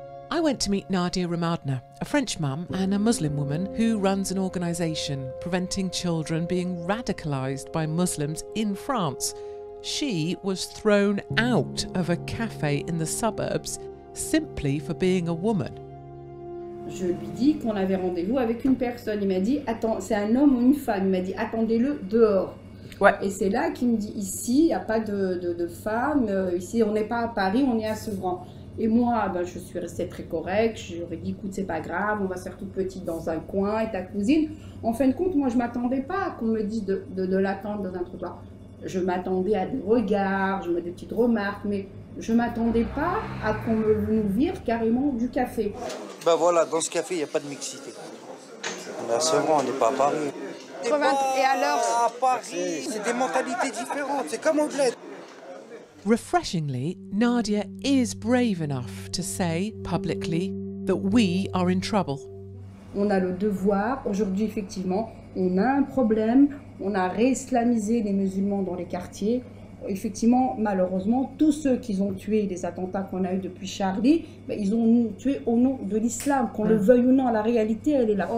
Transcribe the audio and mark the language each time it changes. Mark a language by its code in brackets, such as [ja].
[en] I went to meet Nadia Ramadna, a French mum and a Muslim woman who runs an organisation preventing children being radicalised by Muslims in France. She was thrown out of a cafe in the suburbs simply for being a woman. [fr] Je lui dis qu'on avait rendez-vous avec une personne. Il m'a dit, attends, c'est un homme ou une femme. Il m'a dit, attendez-le dehors. Ouais. Et c'est là qu'il me dit, ici, il n'y a pas de femmes. Ici, on n'est pas à Paris, on est à Sevran. Et moi, ben, je suis restée très correcte. J'aurais dit, écoute, c'est pas grave, on va se faire toute petite dans un coin, et ta cousine. En fin de compte, moi, je ne m'attendais pas à qu'on me dise de l'attendre dans un trottoir. Je m'attendais à des regards, des petites remarques, mais je ne m'attendais pas à qu'on nous vire carrément du café. Ben voilà, dans ce café, il n'y a pas de mixité. On est à Sevran, on n'est pas à Paris. Et alors? À Paris, c'est des mentalités différentes, c'est comme au bled. [en] Refreshingly, Nadia is brave enough to say publicly that we are in trouble. [fr] On a le devoir, aujourd'hui effectivement, on a un problème, on a réislamisé les musulmans dans les quartiers. Effectivement, malheureusement, tous ceux qui ont tué les attentats qu'on a eu depuis Charlie, ils ont tué au nom de l'islam, qu'on le veuille ou non, la réalité elle est là.